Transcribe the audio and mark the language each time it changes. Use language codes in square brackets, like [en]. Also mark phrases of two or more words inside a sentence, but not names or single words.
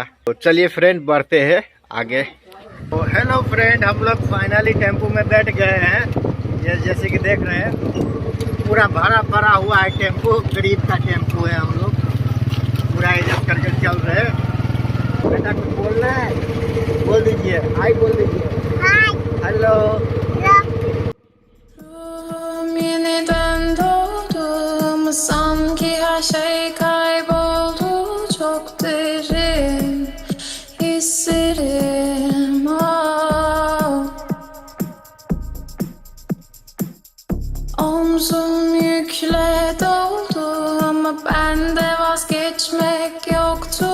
[hi] तो चलिए फ्रेंड, बढ़ते हैं आगे। तो [en] hello friend, [hi] हम लोग फाइनली टेम्पो में बैठ गए हैं। ये जैसे कि देख रहे हैं पूरा भरा हुआ है टेम्पो, गरीब का टेम्पो है। हम लोग पूरा एडजस्ट करके चल रहे हैं। बेटा कुछ बोल रहे हैं? बोल दीजिए, हाय बोल दीजिए। [en] hi, hello. [tr] Yeniden doğdum sanki her şey kayboldu, çok derin hislerim. Omzum yükle doldu ama bende vazgeçmek yoktu.